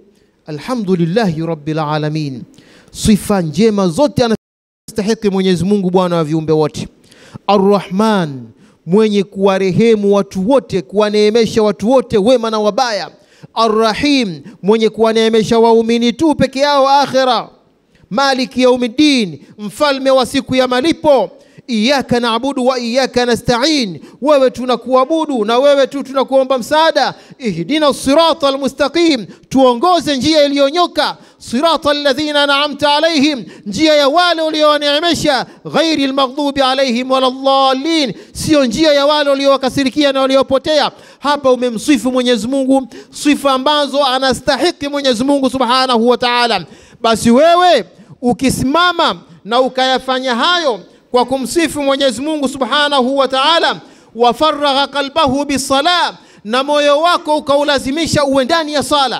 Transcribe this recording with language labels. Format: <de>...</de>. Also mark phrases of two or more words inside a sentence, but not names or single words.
<ar>Alhamdulillahi rabbil alamin,</ar> <sw>sifa njema zote anastahili Mwenyezi Mungu, bwana wa viumbe wote. Ar-Rahman, mwenye kuwarehemu watu wote, kuwaneemesha watu wote wema na wabaya. Ar-Rahim, mwenye kuwaneemesha waumini tu peke yao akhira.</sw> <ar>Maliki yaumiddin,</ar> <sw>mfalme wa siku ya malipo.</sw> <ar>Iyyaka na'budu wa iyyaka nasta'in,</ar> <sw>wewe tunakuabudu na wewe tu tunakuomba msaada.</sw> <ar>Ihdina siratal mustaqim,</ar> <sw>tuongoze njia iliyonyoka.</sw> <ar>Siratal ladhina an'amta alaihim,</ar> <sw>njia ya wale uliowaneemesha.</sw> <ar>Ghairil maghdubi alaihim waladdallin,</ar> <sw>sio njia ya wale uliowakasirikia na waliopotea. Hapa umemsifu Mwenyezi Mungu sifa ambazo anastahili Mwenyezi Mungu</sw> <ar>subhanahu wa ta'ala.</ar> <sw>Basi wewe ukisimama na ukayafanya hayo kwa kumsifu Mwenyezi Mungu</sw> <ar>subhanahu wa ta'ala, wafaragha qalbahu bisalam,</ar> <sw>na moyo wako ukaulazimisha uwe ndani ya sala.</sw>